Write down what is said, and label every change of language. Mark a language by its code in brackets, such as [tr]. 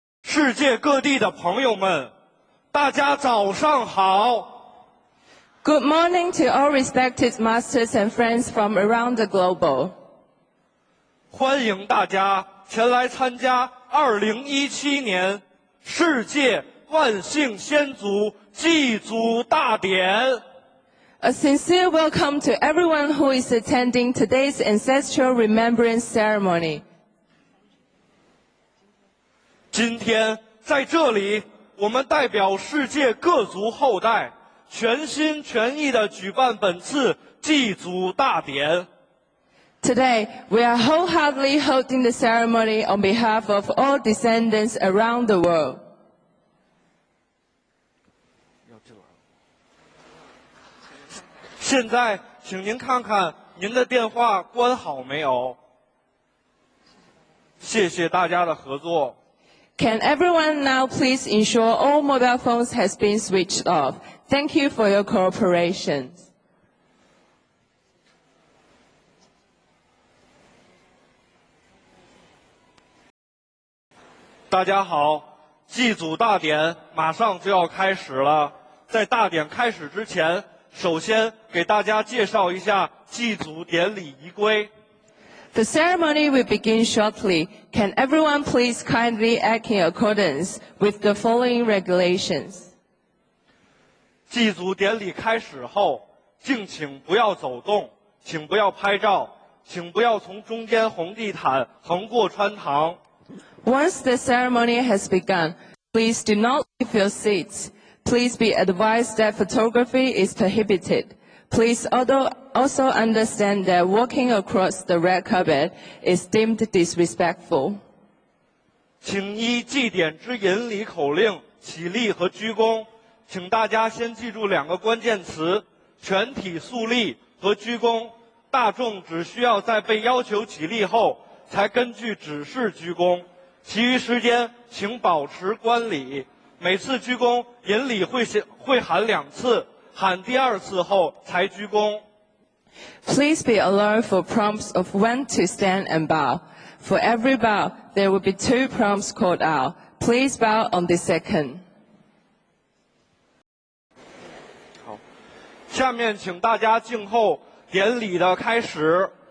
[zh] 世界各地的朋友们，大家早上好。 [en] Good morning to all respected masters and friends from around the globe. [zh] 欢迎大家前来参加2017年世界万姓先祖祭祖大典。 [en] A sincere welcome to everyone who is attending today's ancestral remembrance ceremony. [zh] 今天在这里，我们代表世界各族后代，全心全意地举办本次祭祖大典。 [en] Today, we are wholeheartedly holding the ceremony on behalf of all descendants around the world. [zh] 现在，请您看看您的电话关好没有？谢谢大家的合作。 [en] Can everyone now please ensure all mobile phones has been switched off? Thank you for your cooperation. [zh] 大家好，祭祖大典马上就要开始了。在大典开始之前，首先给大家介绍一下祭祖典礼仪规。 [en] The ceremony will begin shortly. Can everyone please kindly act in accordance with the following regulations? [zh] 祭祖典礼开始后，敬请不要走动，请不要拍照，请不要从中间红地毯横过穿堂。 [en] Once the ceremony has begun, please do not leave your seats. Please be advised that photography is prohibited. Please also understand that walking across the red carpet is deemed disrespectful. [zh] 请依祭典之引礼口令起立和鞠躬。请大家先记住两个关键词：全体肃立和鞠躬。大众只需要在被要求起立后，才根据指示鞠躬。其余时间请保持观礼。每次鞠躬引礼会喊2次。喊第2次后才鞠躬。 [en] Please be alert for prompts of when to stand and bow. For every bow, there will be 2 prompts called out. Please bow on the second. [zh] 好，下面请大家静候典礼的开始。